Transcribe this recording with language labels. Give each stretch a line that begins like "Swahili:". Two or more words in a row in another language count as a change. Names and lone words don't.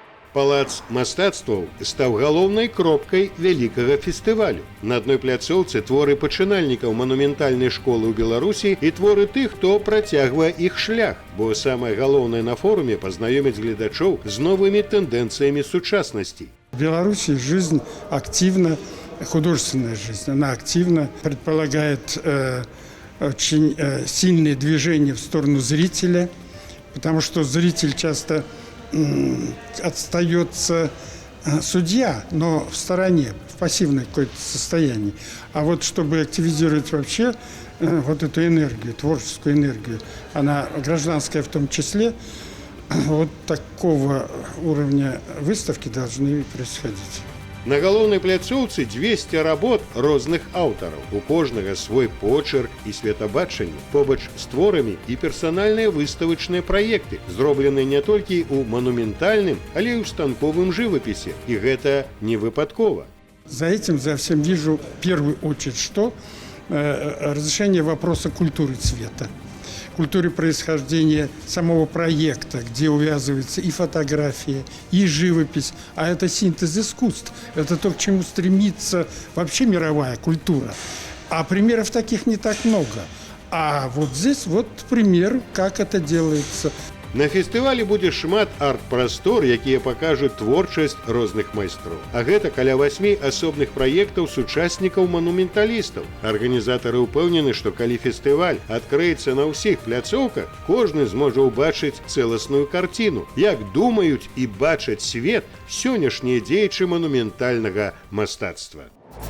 Belarusian: Палац мастацтваў стаў галоўнай кропкай вялікага фестывалю. На адной пляцоўцы творы пачынальнікаў манументальнай школы ў Беларусі і творы тых, хто працягвае іх шлях, бо самае галоўнае на форуме пазнаёміць гледачоў з новымі тэндэнцыямі сучаснасці.
Russian: В Беларуси жизнь активна, художественная жизнь, она активно предполагает очень сильные движения в сторону зрителя, потому что зритель часто остается судья, но в стороне, в пассивном какое-то состоянии. А вот чтобы активизировать вообще вот эту энергию, творческую энергию, она гражданская в том числе, вот такого уровня выставки должны происходить.
Belarusian: На галоўнай пляцоўцы 200 работ розных аўтараў. У кожнага свой почерк і светабачанне. Побач з творамі і персанальныя выставачныя праекты, зробленыя не толькі ў манументальным, але і ў станковым жывапісе. І гэта не выпадкова.
Russian: За этим, за всем вижу в первую очередь, что разрешение вопроса культуры цвета. Культуре происхождения самого проекта, где увязывается и фотография, и живопись, а это синтез искусств. Это то, к чему стремится вообще мировая культура. А примеров таких не так много. А вот здесь вот пример, как это делается.
Belarusian: На фестывалі будзе шмат арт-прастор, якія пакажуць творчасць розных майстроў. А гэта каля 8 асобных праектаў сучаснікаў манументалістаў. Арганізатары ўпэўнены, што калі фестываль адкрыецца на ўсіх пляцоўках, кожны зможа ўбачыць цэласную карціну, як думаюць і бачаць свет сённяшнія дзеячы манументальнага мастацтва.